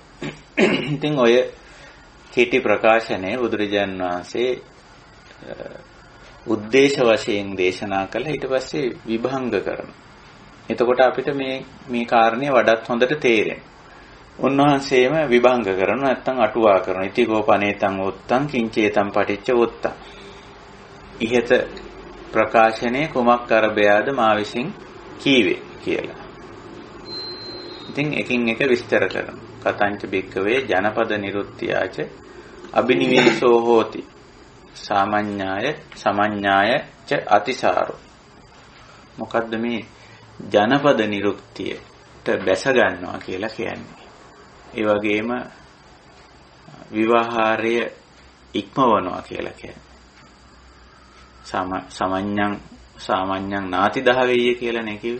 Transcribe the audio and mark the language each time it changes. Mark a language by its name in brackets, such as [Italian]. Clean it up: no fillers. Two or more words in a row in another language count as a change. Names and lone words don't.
[Sinhala] ඉතින් ඔය කීටි ප්‍රකාශනයේ බුදුරජාණන් වහන්සේ උද්දේශ වශයෙන් දේශනා කළා. ඊට පස්සේ විභංග කරනවා. එතකොට අපිට මේ කාරණේ වඩාත් හොඳට තේරෙනවා. උන්වහන්සේම විභංග කරනවා නැත්නම් අටුවා කරනවා. [Pali] ඉතිකෝ පනේතං උත්තං කිංචේතං පටිච්ච උත්තං. [Sinhala] ඉහෙත ප්‍රකාශනයේ කුමක් අරබයාද මා විසින් කීවේ කියලා. ඉතින් එකින් එක විස්තර කරනවා. [Pali] කතංච බික්කවේ ජනපද නිරුත්ත්‍යාච අබිනිවේෂෝ හෝති සාමඤ්ඤාය සමඤ්ඤාය ච අතිසාරෝ. [Sinhala] මොකද්ද මේ ජනපද නිරුක්තියට බැස ගන්නවා කියලා කියන්නේ? ඒ වගේම විවාහාරය ඉක්මවනවා කියලා කියන්නේ. [Pali] සාමඤ්ඤං නාති දහවෙය [Sinhala] කියලා නේ කිව්වේ.